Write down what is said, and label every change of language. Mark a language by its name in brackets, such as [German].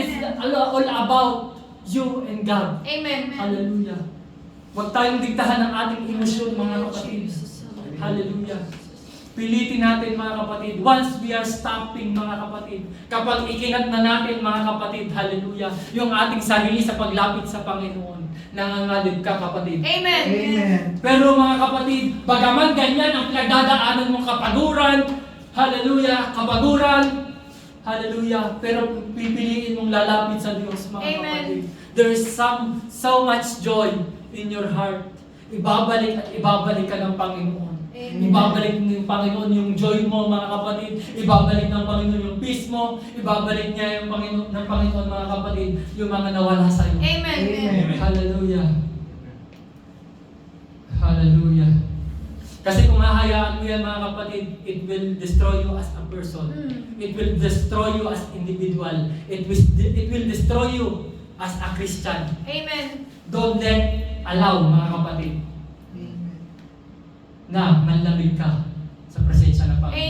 [English] It's all about you and God. Amen. Hallelujah. [Filipino] Huwag tayong diktahan ng ating emosyon, mga kapatid. Hallelujah. Pilitin natin, mga kapatid. [English] Once we are stopping, [Filipino] mga kapatid, kapag ikinat na natin, mga kapatid, hallelujah, yung ating sarili sa paglapit sa Panginoon, nangangalib ka, kapatid. [English] Amen. Amen. [Filipino] Pero mga kapatid, bagaman ganyan ang pinagdadaanan mong kapaguran, hallelujah, kapaguran, hallelujah, pero pipiliin mong lalapit sa Diyos, mga [English] Amen. [Filipino] kapatid. [English] There is so much joy in your heart. [Filipino] Ibabalik at ibabalik ka ng Panginoon. [English] Amen. [Filipino] Ibabalik ng Panginoon yung joy mo, mga kapatid. Ibabalik ng Panginoon yung peace mo. Ibabalik niya yung Panginoon, ng Panginoon, mga kapatid, yung mga nawala sa iyo. [English] Amen. Amen. Hallelujah. [Filipino] Hallelujah. Kasi kung hahayaan mo yan, mga kapatid, [English] it will destroy you as a person. It will destroy you as individual. It will destroy you as a Christian. Amen. Don't allow, [Filipino] mga kapatid, na manlamig ka sa presensya ng Panginoon.